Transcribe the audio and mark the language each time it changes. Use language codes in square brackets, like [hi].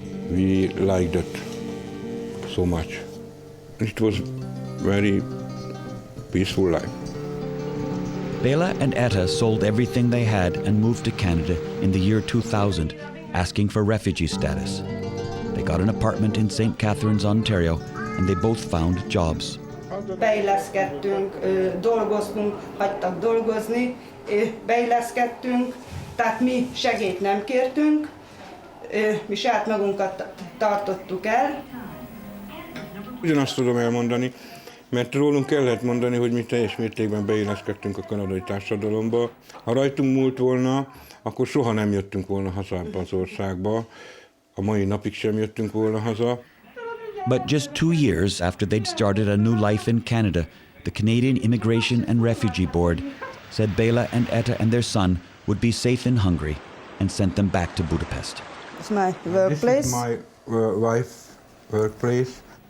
[en] We liked it so much. It was very peaceful life. Bela and Etta sold everything they had and moved to Canada in the year 2000, asking for refugee status. They got an apartment in St. Catharines, Ontario, and they both found jobs. [hu] Beilleszkedtünk, dolgoztunk, hagytak dolgozni, beilleszkedtünk, tehát mi segélyt nem kértünk, mi saját magunkat tartottuk el. Ugyanazt tudom elmondani, mert rólunk el lehet mondani, hogy mi teljes mértékben beilleszkedtünk a kanadai társadalomba. Ha rajtunk múlt volna, akkor soha nem jöttünk volna haza az országba. A mai napig sem jöttünk volna haza. [en] But just 2 years after they'd started a new life in Canada, the Canadian Immigration and Refugee Board said Bela and Etta and their son would be safe in Hungary and sent them back to Budapest. It's my workplace. This is my wife's workplace.